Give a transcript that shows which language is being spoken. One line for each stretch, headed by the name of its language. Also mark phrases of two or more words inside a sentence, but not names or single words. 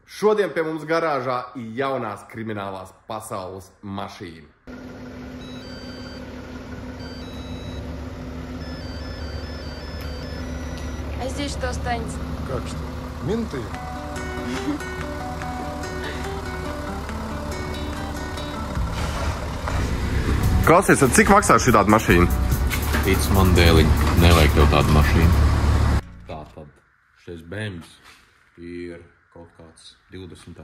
Latvian: Šodien pie mums garāžā ir jaunās kriminālās pasaules mašīna.
Russian: А здесь что останется? Как что? Менты.
Latvian: Klausies, cik maksā šī tāda mašīna? Tic man, dēliņ, nevajag tev tādu mašīnu. Tātad šis BMWs ir kaut kāds 20.